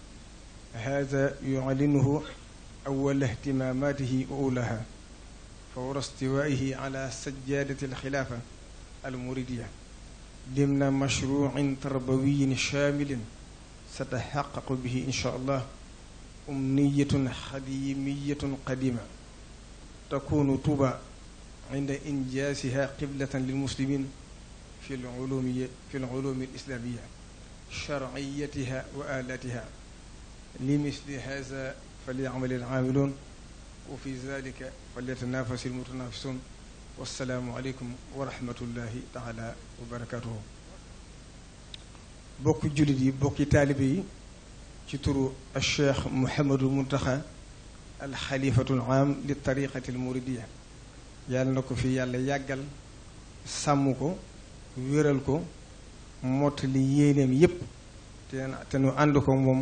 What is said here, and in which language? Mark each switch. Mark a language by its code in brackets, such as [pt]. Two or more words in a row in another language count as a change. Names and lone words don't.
[ar] هذا يعلنه أول اهتماماته وأولها فور استوائه على سجادة الخلافة المريدية ضمن مشروع تربوي شامل ستحقق به إن شاء الله أمنية خديمية قديمة تكون طوبى عند إنجازها قبلة للمسلمين في العلوم الإسلامية شرعيتها وآلاتها لمثل هذا فليعمل العاملون وفي ذلك فليتنافس المتنافسون والسلام عليكم ورحمة الله تعالى وبركاته. [wo] bokki jullit yi bokki taalibe yi ci turu Cheikh Mouhamadou Mountakha [ar] الخليفة العام للطريقة المريدية [wo] yàlla na ko fi yàlla yàggal sàmm ko wéral ko mottali yéeneem yépp te nu ànd ko moom.